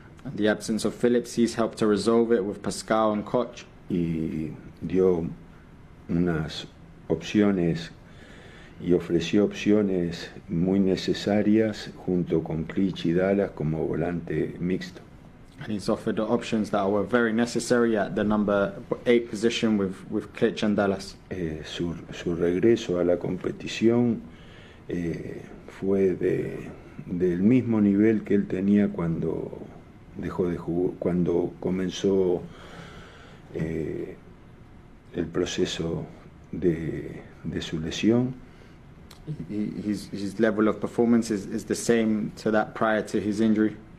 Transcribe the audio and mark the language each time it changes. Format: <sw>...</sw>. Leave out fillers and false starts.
<en>And the absence of Phillips, he's helped to resolve it with Pascal and Koch.</en> <es>Y dio unas opciones y ofreció opciones muy necesarias junto con Clich y Dallas como volante mixto.</es> <en>And he's offered the options that were very necessary at the number 8 position with Clich and Dallas.</en> <es>Su regreso a la competición fue del mismo nivel que él tenía cuando dejó de jugar, cuando comenzó el proceso de su lesión.</es> <en>His level of performance is the same to that prior to his injury.</en>